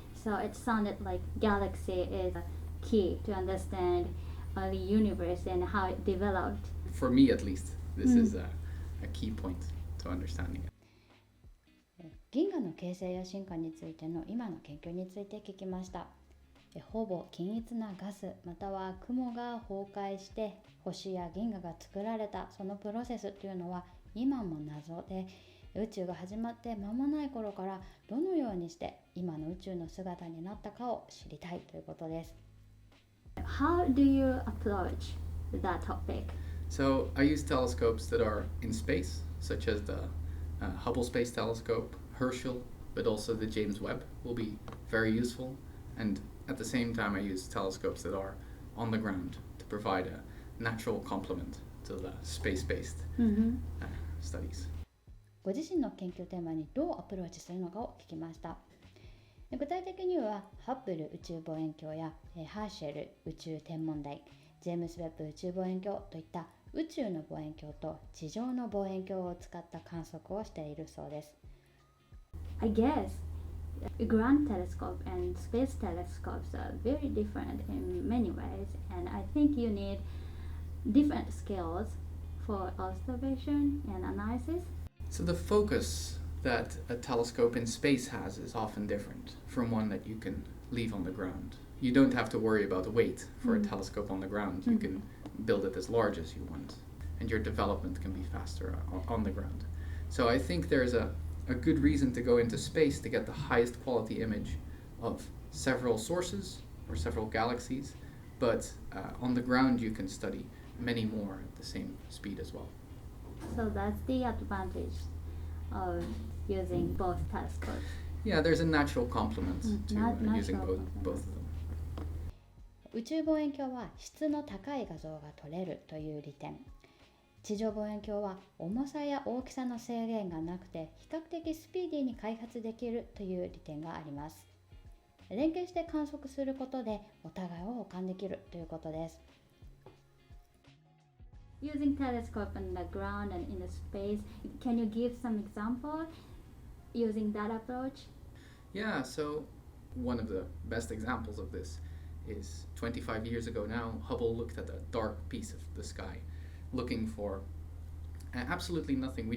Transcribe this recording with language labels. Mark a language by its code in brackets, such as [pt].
[en] So it sounded like galaxy is a key to understand the universe and how it developed. For me at least, this is a key point to understanding it. [ja] 銀河の形成や進化についての今の研究について聞きました。ほぼ均一なガスまたは雲が崩壊して星や銀河が作られたそのプロセスというのは今も謎で、宇宙が始まって間もない頃からどのようにして今の宇宙の姿になったかを知りたいということです。 [en] How do you approach that topic? So I use telescopes that are in space, such as the Hubble Space Telescope, Herschel, but also the James Webb will be very useful. And at the same time, I use telescopes that are on the ground to provide a natural complement to the space-based studies. [ja] ご自身の研究テーマにどうアプローチするのかを聞きました。具体的にはハッブル宇宙望遠鏡やハーシェル宇宙天文台、ジェームス・ウェッブ宇宙望遠鏡といった宇宙の望遠鏡と地上の望遠鏡を使った観測をしているそうです。 [en] I guess ground telescope and space telescopes are very different in many ways, and I think you need different skills for observation and analysis? So the focus that a telescope in space has is often different from one that you can leave on the ground. You don't have to worry about the weight for a telescope on the ground. You can build it as large as you want, and your development can be faster on the ground. So I think there's a good reason to go into space to get the highest quality image of several sources or several galaxies, but on the ground you can study many more at the same speed as well. So that's the advantage of using both telescopes. Yeah, there's a natural complement to using both of them. [ja] 宇宙望遠鏡は質の高い画像が撮れるという利点。地上望遠鏡は重さや大きさの制限がなくて比較的スピーディーに開発できるという利点があります。連携して観測することでお互いを補完できるということです。 [en] Using telescope on the ground and in the space, can you give some example using that approach? Yeah, so one of the best examples of this is 25 years ago now, Hubble looked at a dark piece of the sky, looking for absolutely nothing.